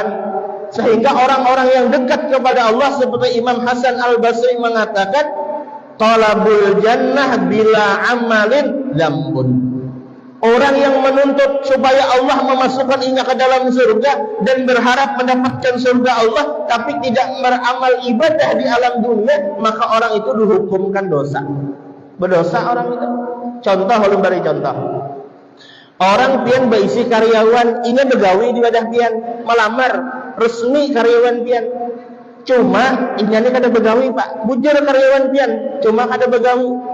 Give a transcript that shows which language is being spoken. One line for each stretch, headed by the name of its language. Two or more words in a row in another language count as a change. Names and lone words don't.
Indonesian: Sehingga orang-orang yang dekat kepada Allah seperti Imam Hasan Al-Basri mengatakan,
Arabic: talabul jannah bila amalin dzambun.
Indonesian: Orang yang menuntut supaya Allah memasukkan inya ke dalam surga dan berharap mendapatkan surga Allah tapi tidak beramal ibadah di alam dunia, maka orang itu dihukumkan dosa. Berdosa orang itu.
Banjar: Contoh, ulun beri contoh. Orang pian berisi karyawan, ini begawi di wadah pian, melamar resmi karyawan pian. Cuma inya ni kada begawi Pak, bujur karyawan pian, cuma kada begawi.